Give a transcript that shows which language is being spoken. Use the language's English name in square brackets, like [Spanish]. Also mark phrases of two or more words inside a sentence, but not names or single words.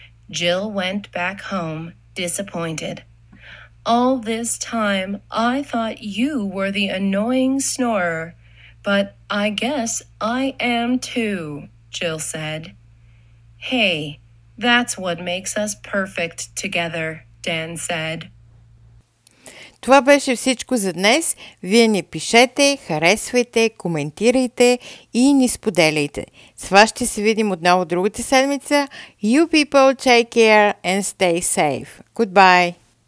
[English] Jill went back home, disappointed. All this time, I thought you were the annoying snorer, but I guess I am too, Jill said. Hey, that's what makes us perfect together, Dan said. [Bulgarian] Това беше всичко за днес. Вие ни пишете, харесвайте, коментирайте и ни споделяйте. С вас ще се видим отново другата седмица. [English] You people take care and stay safe. Goodbye!